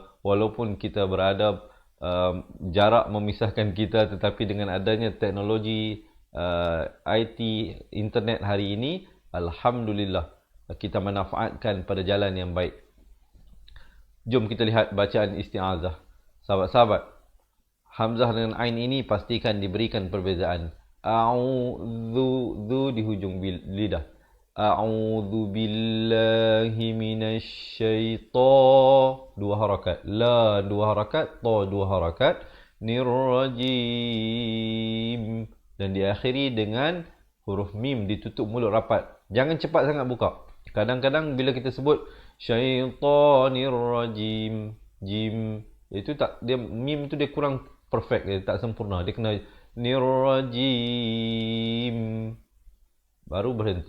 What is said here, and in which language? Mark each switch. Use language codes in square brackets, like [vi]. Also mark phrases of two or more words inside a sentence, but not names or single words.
[ms] Walaupun kita berada jarak memisahkan kita, tetapi dengan adanya teknologi IT, internet hari ini, alhamdulillah kita manfaatkan pada jalan yang baik. Jom kita lihat bacaan isti'azah. Sahabat-sahabat, hamzah dengan ain ini pastikan diberikan perbezaan. A'udzu di hujung lidah. [ar] أعوذ بالله من الشيطان, [ms] 2 harakat. La 2 harakat, ta 2 harakat. Nirrajim. Dan diakhiri dengan huruf mim ditutup mulut rapat. Jangan cepat sangat buka. Kadang-kadang bila kita sebut [ar] الشيطان الرجيم, [ms] jim, itu tak, dia mim tu dia kurang perfect, dia tak sempurna. Dia kena nirrajim baru berhenti.